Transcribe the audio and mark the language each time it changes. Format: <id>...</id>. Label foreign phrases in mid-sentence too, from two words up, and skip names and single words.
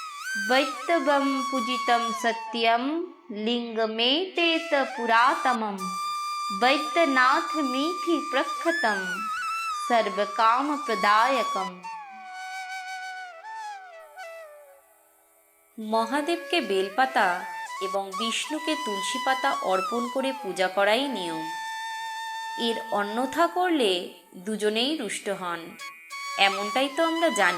<sa>वैत्तवं पूजितं सत्यं लिंगमेतेत पुरातमं वैद्यनाथमीति प्रख्यातं सर्वकामप्रदायकम्।</sa> <bn>মহাদেবকে বেলপাতা এবং বিষ্ণুকে তুলসী পাতা অর্পণ করে পূজা করাই নিয়ম। এর অন্যথা করলে দুজনেই রুষ্ট হন, এমনটাই তো আমরা জানি।</bn>